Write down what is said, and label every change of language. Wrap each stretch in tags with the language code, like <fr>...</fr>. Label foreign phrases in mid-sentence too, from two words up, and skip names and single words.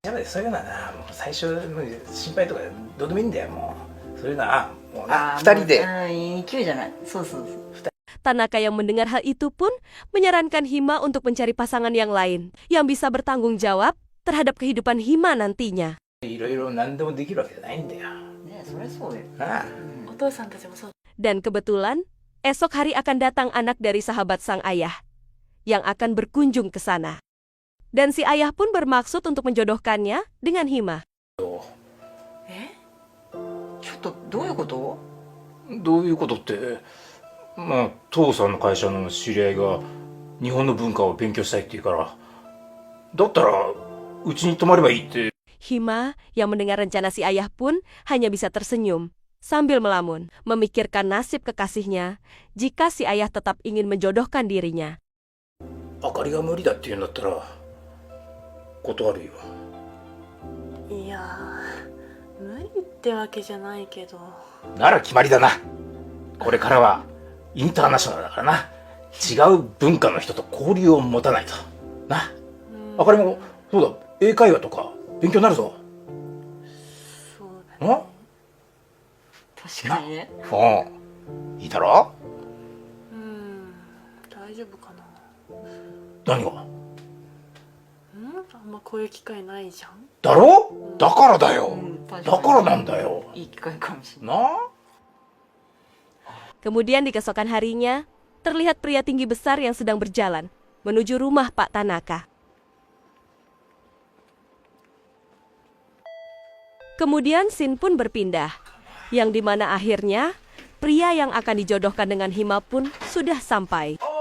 <id>Tanaka yang mendengar hal itu pun menyarankan Hima untuk mencari pasangan yang lain, yang bisa bertanggung jawab terhadap kehidupan Hima nantinya. Dan kebetulan, esok hari akan datang anak dari sahabat sang ayah, yang akan berkunjung ke sana. Dan si ayah pun bermaksud untuk menjodohkannya dengan Hima.</id> <ja>どういうこと？どういうことって、父さんの会社の知り合いが日本の文化を勉強したいって言うから、だったらうちに泊まればいいって。</ja> <id>Hima yang mendengar rencana si ayah pun hanya bisa tersenyum sambil melamun, memikirkan nasib kekasihnya jika si ayah tetap ingin menjodohkan dirinya.</id> <ja>あかりが無理だって言うんだったら断るよ。いやー、無理ってわけじゃないけど。なら決まりだな。これからはインターナショナルだからな。違う文化の人と交流を持たないとな。あかりもそうだ、英会話とか勉強になるぞ。そうだね。確かにね。いいだろ。大丈夫かな。何が？あんまこういう機会ないじゃん。だろ？だからだよ。確だからなんだよ。いい機会かもしれない。な？</ja> <id>Kemudian di keesokan harinya, terlihat pria tinggi besar yang sedang berjalan menuju rumah Pak Tanaka. Kemudian scene pun berpindah, yang dimana akhirnya pria yang akan dijodohkan dengan Hima pun sudah sampai.</id>